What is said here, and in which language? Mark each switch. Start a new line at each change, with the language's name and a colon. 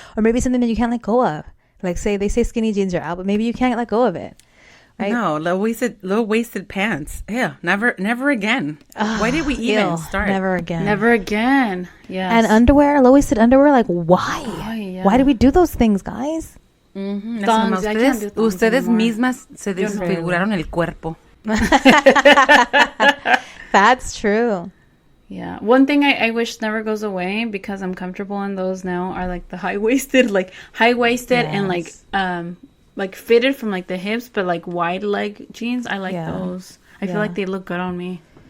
English: Or maybe something that you can't let go of. Like they say skinny jeans are out, but maybe you can't let go of it. Right? No, low-waisted pants. Yeah, never again. Why did we even start? Never again. Never again. Yes. And underwear, low-waisted underwear, like why? Oh, yeah. Why do we do those things, guys? Mm-hmm. Thongs, I can't do thongs
Spanish: Ustedes
English: anymore.
Spanish: mismas se desfiguraron el cuerpo.
English: That's true. Yeah. One thing I wish never goes away, because I'm comfortable in those now, are like the high-waisted and like fitted from like the hips, but like wide leg jeans. I like those. I feel like they look good on me.